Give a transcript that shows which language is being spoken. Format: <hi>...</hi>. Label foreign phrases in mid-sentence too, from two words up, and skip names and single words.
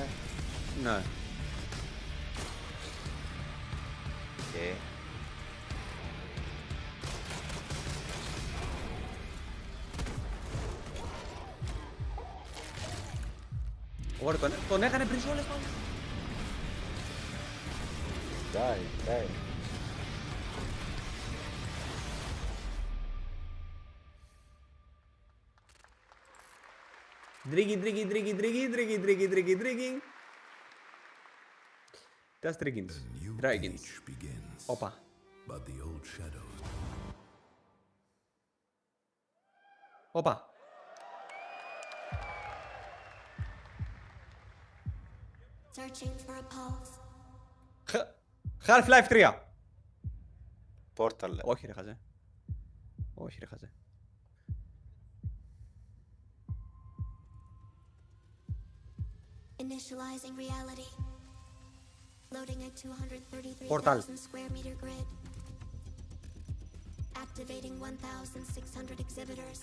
<el>Ναι. Okay. Ωραία, τον έκανε πριν όλες πάλι. Die. Drinking. Das Dragons. Όπα. Όπα. Half-Life 3. Portal. Όχι ρε χαζέ.</el> <en>Initializing reality. Loading a 233,000 Portal. square meter grid. Activating 1,600 exhibitors.</en>